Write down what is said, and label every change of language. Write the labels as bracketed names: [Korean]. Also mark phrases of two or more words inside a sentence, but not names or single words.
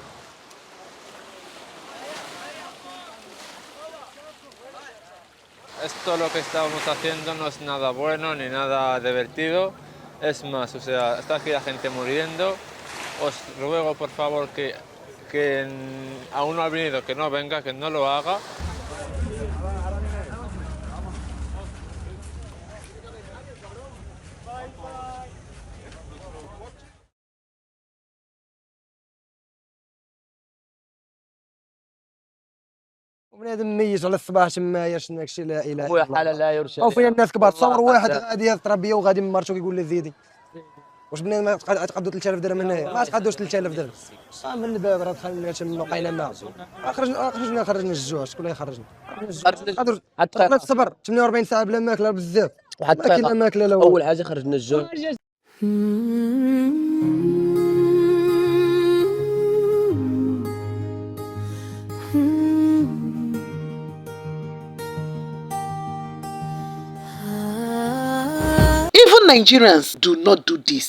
[Spanish] Esto lo que estábamos haciendo no es nada bueno ni nada divertido. Es más, o sea, está aquí la gente muriendo. Os ruego por favor que aún no ha venido, que no venga, que no lo haga. [Arabic] وبنادم ميت على الصباح تما يرشد داكشي لا اله خويا الا الله. حالة لا يرشى. او فين الناس كبار تصور والله واحد قد- غادي يضرب بيا وغادي من مرته كيقول لي زيدي. واش بنادم غتقادو 3000 درهم هنايا؟ ما تقادوش 3000 درهم. من الباب راه دخلنا تما وقينا معاه. خرجنا الجوع، شكون اللي يخرجنا؟ خرجنا الصبر 48 ساعه بلا ماكله بزاف. ما كاين لا ماكله لا والو. اول حاجه خرجنا الجوع. [English] Even Nigerians do not do this.